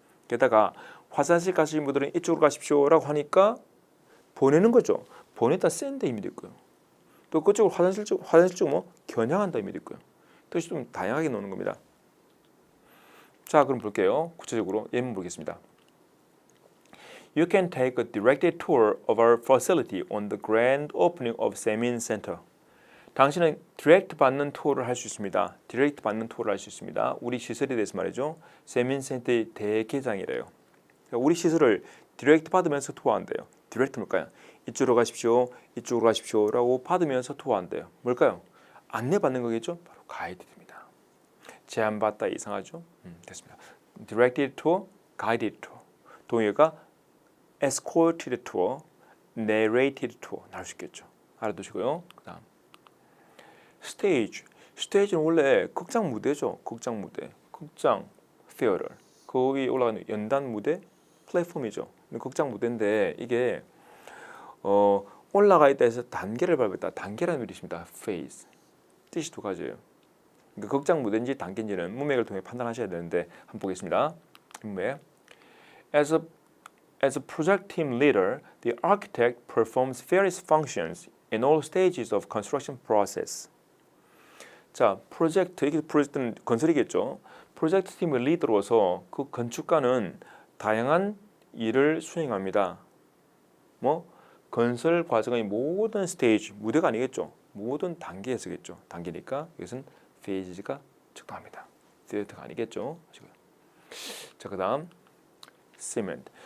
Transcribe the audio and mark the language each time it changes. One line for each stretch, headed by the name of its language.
Korean: 게다가 화장실 가신 분들은 이쪽으로 가십시오라고 하니까 보내는 거죠. 보내다 send 의미도 있고요. 또 그쪽으로 화장실 쪽 겨냥한다 의미도 있고요. 뜻이 좀 다양하게 나오는 겁니다. 자, 그럼 볼게요. 구체적으로 예문 보겠습니다.
English: You can take a directed tour of our facility on the grand opening of Semin Center.
Korean: 당신은 디렉트 받는 투어를 할 수 있습니다. 디렉트 받는 투어를 할 수 있습니다. 우리 시설에 대해서 말이죠. 세민 센터의 대개장이래요. 우리 시설을 디렉트 받으면서 투어한대요. 디렉트 뭘까요? 이쪽으로 가십시오. 이쪽으로 가십시오라고 받으면서 투어한대요. 뭘까요? 안내받는 거겠죠? 바로 가이드입니다. 제안받다 이상하죠? 됐습니다.
English: Directed tour, guided tour.
Korean: 동의어가
English: escorted tour, narrated tour
Korean: 나올 수 있겠죠. 알아두시고요. 그다음 스테이지. 스테이지는 원래 극장 무대죠. 극장 무대. 극장, theater. 거기 올라가는 연단 무대, 플랫폼이죠. 극장 무대인데 이게 올라가 있다 해서 단계를 밟았다. 단계라는 뜻입니다. phase. 뜻이 2가지예요. 그러니까 극장 무대인지 단계인지는 문맥을 통해 판단하셔야 되는데 한번 보겠습니다. 문맥.
English: As a project team leader, the architect performs various functions in all stages of construction process.
Korean: 자, 이게 프로젝트는 건설이겠죠. 프로젝트 팀의 리더로서 그 건축가는 다양한 일을 수행합니다. 건설 과정의 모든 스테이지, 무대가 아니겠죠. 모든 단계에서겠죠. 단계니까 이것은 페이지가 적당합니다. 디렉트가 아니겠죠. 자, 그다음 cement.